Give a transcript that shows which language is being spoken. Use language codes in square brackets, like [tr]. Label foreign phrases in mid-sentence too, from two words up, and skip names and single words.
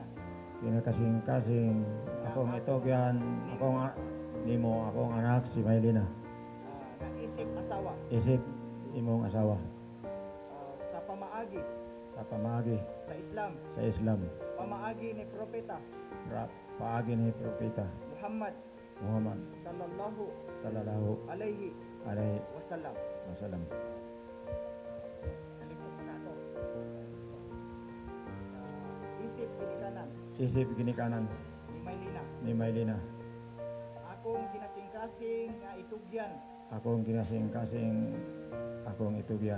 [ceb] Kinakasing-kasing akong itugyan nimo akong anak si Maylina. Nga isip asawa. Isip imong asawa. Sa pamaagi Sa pamagi sa Islam. sa Islam. Pamaagi ni Propeta Paagi ni Propeta Muhammad Muhammad [ar] sallallahu sallallahu alaihi alaihi wasallam. wasallam. [tl] Nalikot mo na ito. Isip ginikanan [ceb] Isip ginikanan ni Maylina. ni Maylina. Akong kinasing-kasing nga itugyan Akong kinasing-kasing akong itugyan.